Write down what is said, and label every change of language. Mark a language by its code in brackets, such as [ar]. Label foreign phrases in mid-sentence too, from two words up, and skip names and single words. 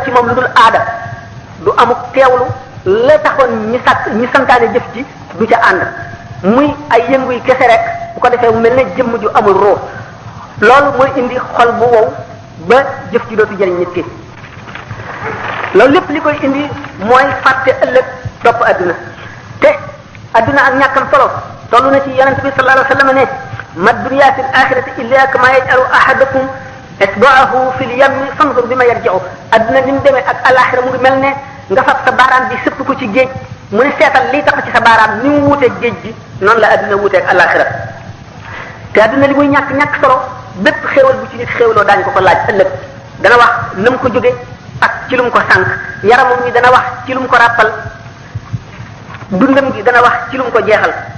[wo] ci moom lu dul aada du amuk teewlu la taxoon ñi santaane jëf ji du ca ànd muy ay yëngu yi kese rek bu ko defee mu mel ne jëmm ju amul roo loolu mooy indi xol bu wow ba jëf ji dootu jëriñ nit ki loolu lépp li koy indi mooy fàtte ëllëg topp adduna te adduna ak ñàkkam solo toll na ci yonente bi [ar] صلى الله عليه وسلم [wo] ne [ar] ما الدنيا في الآخرة إلا كما يجعل أحدكم إصبعه في اليم فانظر بما يرجع [wo] adduna ni mu demee ak alaxira mu ngi mel ne nga fab sa baaraam bi sëpp ko ci géej mu ne seetal lii tax ci sa baaraam ni mu wuuteeg géej gi noonu la adduna wuuteeg alaxira te adduna li muy ñàkk solo bépp xéewal bu ci nit xéewloo daañu ko laaj ëllëg dana wax na mu ko jóge ak ci lu mu ko sànq yaramam gi dana wax ci lu mu ko ràppal dundam gi dana wax ci lu mu ko jeexal